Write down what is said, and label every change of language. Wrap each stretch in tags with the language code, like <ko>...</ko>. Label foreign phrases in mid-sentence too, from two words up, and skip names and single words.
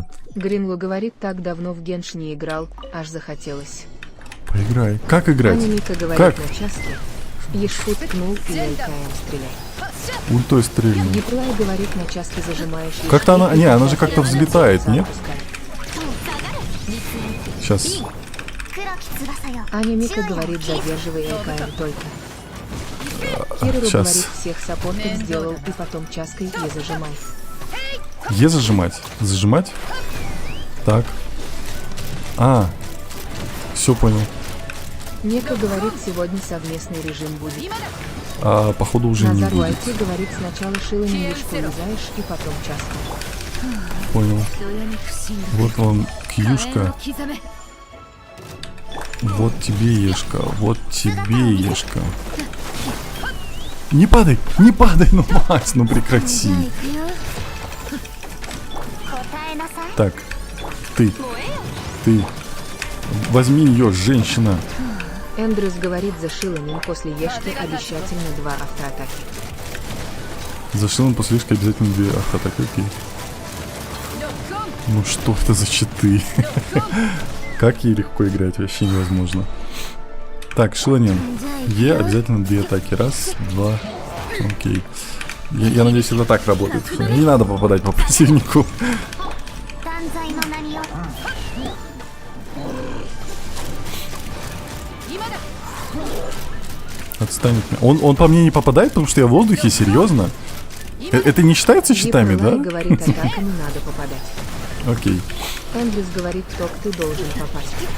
<ru>Гринлу говорит, так давно в Генш не играл, аж захотелось. Поиграй. Как играть? Аня Мика говорит, Как? на часке. Ешфу ткнул и ЛКМ стреляй. Ультой стрельнул. Еплай говорит, на часке зажимаешь. Как-то ешфу, она- и не, она же сейчас как-то она взлетает, сам нет? пускает. Сейчас.</ru> <ja>黒き翼よ</ja> <ru>Аня Мика</ru> <ja>注意を</ja> <ru>говорит, задерживай ЛКМ только. Кирору щас. говорит, всех саппортов сделал и потом чаской и зажимай. Е зажимать. Зажимать? Так. Все понял. Нека говорит, сегодня совместный режим будет. а походу уже не Назар будет. Уайти говорит, сначала шилами мишку лизаешь и потом часка. Понял. Вот вам кьюшка. Вот тебе ешка. Вот тебе ешка. Не падай, ну Макс, ну прекрати.</ru> <ja>答えなさい</ja> <ru>Так, ты. Возьми ее, женщина. Эндрюс говорит за шилами после ешки обещательно 2 автоатаки. Зашил он после лишка обязательно 2 автоатаки, окей. Ну что это за читы? Как ей легко играть, вообще невозможно. Так, Шиланин. Е обязательно 2 атаки. Раз, два. Окей. Я надеюсь, это так работает. Не надо попадать по противнику.</ru> <ja>断罪の名によ</ja> <ru>Отстань от меня. Он по мне не попадает, потому что я в воздухе, серьезно? Это не считается щитами, Дипломай да? говорит, атаками надо попадать. Окей. Эндрюс говорит, ток ты должен попасть.</ru>